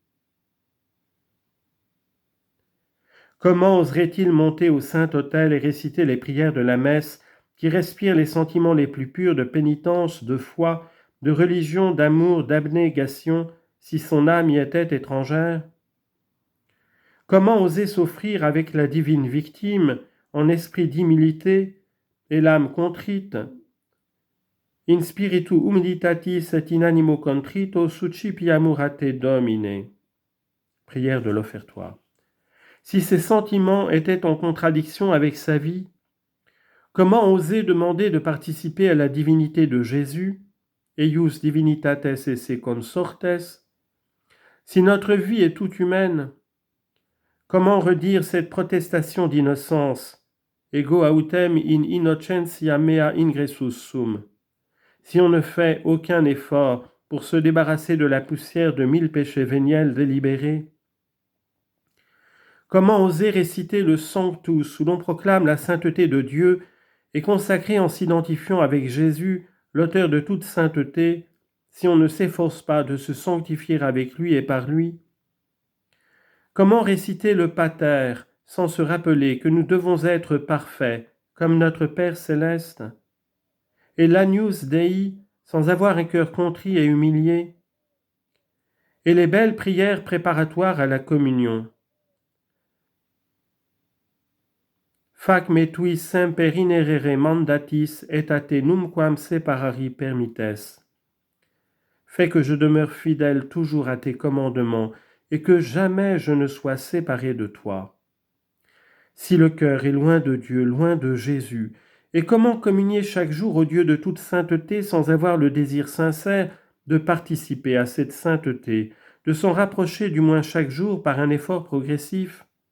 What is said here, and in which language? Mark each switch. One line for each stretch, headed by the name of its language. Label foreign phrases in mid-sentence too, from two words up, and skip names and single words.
French: Comment oserait-il monter au Saint-Autel et réciter les prières de la messe qui respirent les sentiments les plus purs de pénitence, de foi, de religion, d'amour, d'abnégation, si son âme y était étrangère? Comment oser s'offrir avec la divine victime en esprit d'humilité et l'âme contrite?
Latin: In spiritu humilitatis et in animo contrito succipiamur a te Domine.
French: Prière de l'offertoire. Si ses sentiments étaient en contradiction avec sa vie, comment oser demander de participer à la divinité de Jésus,
Latin: eius divinitates esse consortes,
French: si notre vie est toute humaine? Comment redire cette protestation d'innocence,
Latin: ego autem in innocentia mea ingressus sum,
French: si on ne fait aucun effort pour se débarrasser de la poussière de 1000 péchés véniels délibérés? Comment oser réciter le Sanctus où l'on proclame la sainteté de Dieu et consacrer en s'identifiant avec Jésus, l'auteur de toute sainteté, si on ne s'efforce pas de se sanctifier avec lui et par lui? Comment réciter le Pater sans se rappeler que nous devons être parfaits comme notre Père céleste? Et l'Agnus Dei sans avoir un cœur contrit et humilié? Et les belles prières préparatoires à la communion?
Latin: Fac me tui semper inerere mandatis et a te numquam separari permittes.
French: Fais que je demeure fidèle toujours à tes commandements et que jamais je ne sois séparé de toi. Si le cœur est loin de Dieu, loin de Jésus, et comment communier chaque jour au Dieu de toute sainteté sans avoir le désir sincère de participer à cette sainteté, de s'en rapprocher du moins chaque jour par un effort progressif?